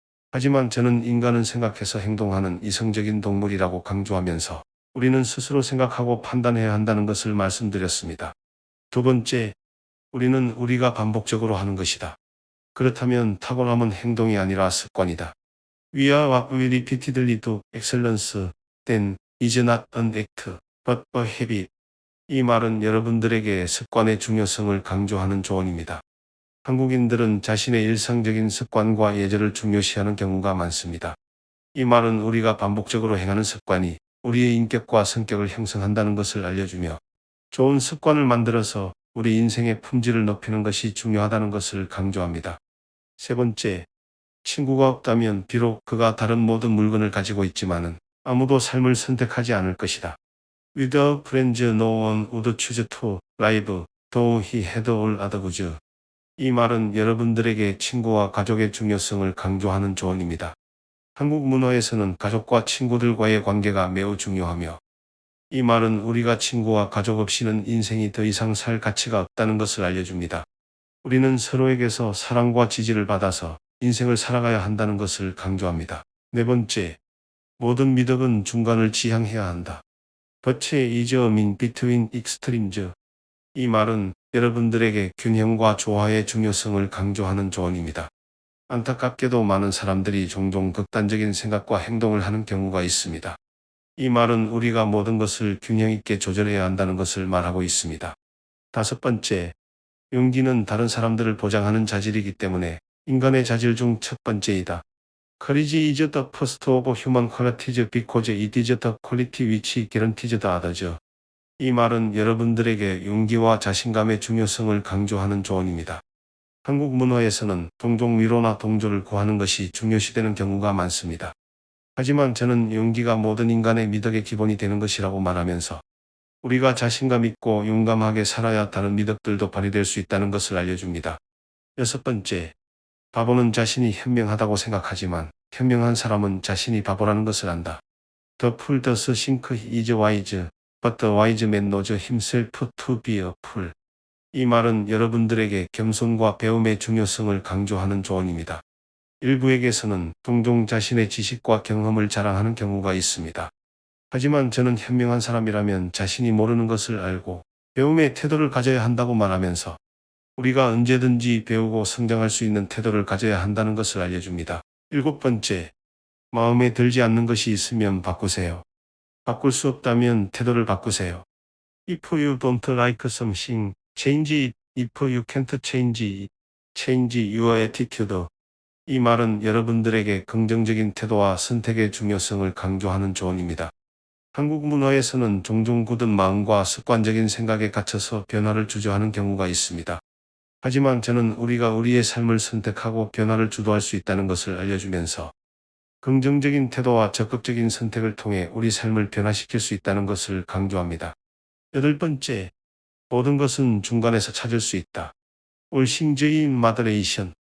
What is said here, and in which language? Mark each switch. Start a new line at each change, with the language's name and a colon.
Korean: 하지만 저는 인간은 생각해서 행동하는 이성적인 동물이라고 강조하면서 우리는 스스로 생각하고 판단해야 한다는 것을 말씀드렸습니다. 두 번째, 우리는 우리가 반복적으로 하는 것이다. 그렇다면 타고남은 행동이 아니라 습관이다.
English: We are what we repeatedly do. Excellence, then, is not an act, but a habit.
Korean: 이 말은 여러분들에게 습관의 중요성을 강조하는 조언입니다. 한국인들은 자신의 일상적인 습관과 예절을 중요시하는 경우가 많습니다. 이 말은 우리가 반복적으로 행하는 습관이 우리의 인격과 성격을 형성한다는 것을 알려주며 좋은 습관을 만들어서 우리 인생의 품질을 높이는 것이 중요하다는 것을 강조합니다. 세 번째, 친구가 없다면 비록 그가 다른 모든 물건을 가지고 있지만은 아무도 삶을 선택하지 않을 것이다.
English: Without friends, no one would choose to live, though he had all other goods.
Korean: 이 말은 여러분들에게 친구와 가족의 중요성을 강조하는 조언입니다. 한국 문화에서는 가족과 친구들과의 관계가 매우 중요하며, 이 말은 우리가 친구와 가족 없이는 인생이 더 이상 살 가치가 없다는 것을 알려줍니다. 우리는 서로에게서 사랑과 지지를 받아서 인생을 살아가야 한다는 것을 강조합니다. 네 번째, 모든 미덕은 중간을 지향해야 한다.
English: But is a mean between extremes.
Korean: 이 말은 여러분들에게 균형과 조화의 중요성을 강조하는 조언입니다. 안타깝게도 많은 사람들이 종종 극단적인 생각과 행동을 하는 경우가 있습니다. 이 말은 우리가 모든 것을 균형 있게 조절해야 한다는 것을 말하고 있습니다. 다섯 번째, 용기는 다른 사람들을 보장하는 자질이기 때문에 인간의 자질 중 첫 번째이다.
English: Courage is the first of human qualities because it is the quality which guarantees the others.
Korean: 이 말은 여러분들에게 용기와 자신감의 중요성을 강조하는 조언입니다. 한국 문화에서는 종종 위로나 동조를 구하는 것이 중요시되는 경우가 많습니다. 하지만 저는 용기가 모든 인간의 미덕의 기본이 되는 것이라고 말하면서 우리가 자신감 있고 용감하게 살아야 다른 미덕들도 발휘될 수 있다는 것을 알려줍니다. 여섯 번째, 바보는 자신이 현명하다고 생각하지만 현명한 사람은 자신이 바보라는 것을 안다.
English: The fool does think he is wise, but the wise man knows himself to be a fool.
Korean: 이 말은 여러분들에게 겸손과 배움의 중요성을 강조하는 조언입니다. 일부에게서는 종종 자신의 지식과 경험을 자랑하는 경우가 있습니다. 하지만 저는 현명한 사람이라면 자신이 모르는 것을 알고 배움의 태도를 가져야 한다고 말하면서 우리가 언제든지 배우고 성장할 수 있는 태도를 가져야 한다는 것을 알려줍니다. 일곱 번째, 마음에 들지 않는 것이 있으면 바꾸세요. 바꿀 수 없다면 태도를 바꾸세요.
English: If you don't like something, change it. If you can't change it, change your attitude.
Korean: 이 말은 여러분들에게 긍정적인 태도와 선택의 중요성을 강조하는 조언입니다. 한국 문화에서는 종종 굳은 마음과 습관적인 생각에 갇혀서 변화를 주저하는 경우가 있습니다. 하지만 저는 우리가 우리의 삶을 선택하고 변화를 주도할 수 있다는 것을 알려주면서 긍정적인 태도와 적극적인 선택을 통해 우리 삶을 변화시킬 수 있다는 것을 강조합니다. 여덟 번째, 모든 것은 중간에서 찾을 수 있다.
English: All things in moderation.